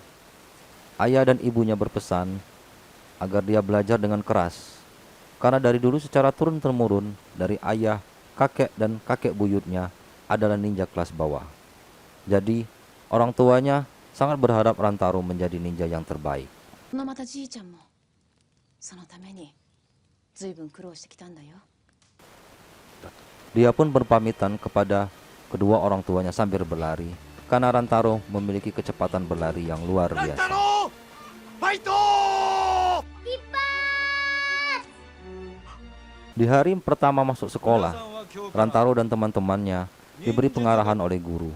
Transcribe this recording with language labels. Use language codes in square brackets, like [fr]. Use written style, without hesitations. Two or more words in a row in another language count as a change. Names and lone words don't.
[id] Ayah dan ibunya berpesan agar dia belajar dengan keras, karena dari dulu secara turun-temurun dari ayah, kakek, dan kakek buyutnya adalah ninja kelas bawah. Jadi, orang tuanya sangat berharap Rantaro menjadi ninja yang terbaik. [ja] このまたじいちゃんもそのために随分苦労してきたんだよ。 [id] Dia pun berpamitan kepada kedua orang tuanya sambil berlari, karena Rantaro memiliki kecepatan berlari yang luar biasa. Di hari pertama masuk sekolah, Rantaro dan teman-temannya diberi pengarahan oleh guru.